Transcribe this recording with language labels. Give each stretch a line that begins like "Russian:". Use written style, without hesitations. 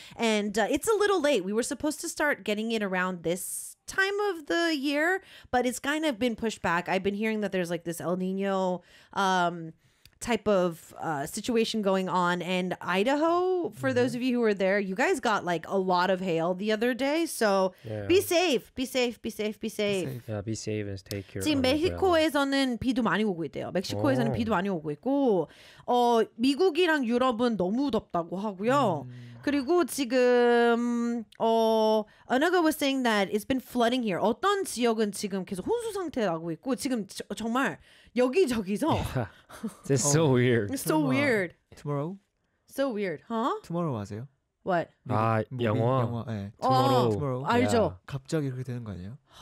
English: And it's a little late. We were supposed to start getting it around this time of the year, but it's kind of been pushed back. I've been hearing that there's like this El Nino type of situation going on, and Idaho, for mm-hmm. those of you who were there, you guys got like a lot of hail the other day, so yeah. be safe. Yeah, be safe and take care.
Korean: 지금 멕시코에서는 비도 많이 오고 있대요. 멕시코에서는 비도 많이 오고 있고 어 미국이랑 유럽은 너무 덥다고 하고요. 그리고 지금 어
English: Anaga was saying that it's been flooding here.
Korean: 어떤 지역은 지금 계속 혼수 상태 나고 있고 지금 정말 여기저기서
English: yeah. It's so weird. It's so weird. Tomorrow? So weird. Huh?
Korean: Tomorrow 아세요?
English: What?
Korean: 아, 영화. 영화. 네.
English: Tomorrow. Tomorrow.
Korean: 알죠.
English: Yeah.
Korean: 갑자기 그렇게 되는 거 아니에요?